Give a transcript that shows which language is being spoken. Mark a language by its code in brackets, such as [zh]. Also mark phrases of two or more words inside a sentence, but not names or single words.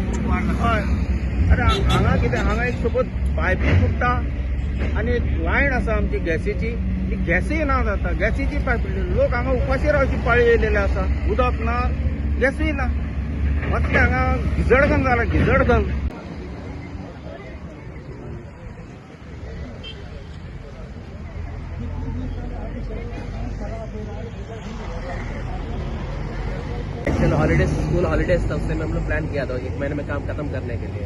[kok] हय अरे हांगा कितें, हांगा एक सपोज पायपी फुट्टा आनी एक लायन आसा आमची गॅसीची, ती गॅसय ना जाता. गॅसीची पायप, लोक हांगा उपाशी रावची पाळी येयलेले आसा. उदक ना, गॅसूय ना. मातशें हांगा गिजडगन जाला, गिजडगन. [hi] हॉलीडेज, [en] school holidays [hi] था, उससे हम लोग प्लान किया था 1 महीने में काम खत्म करने के लिए.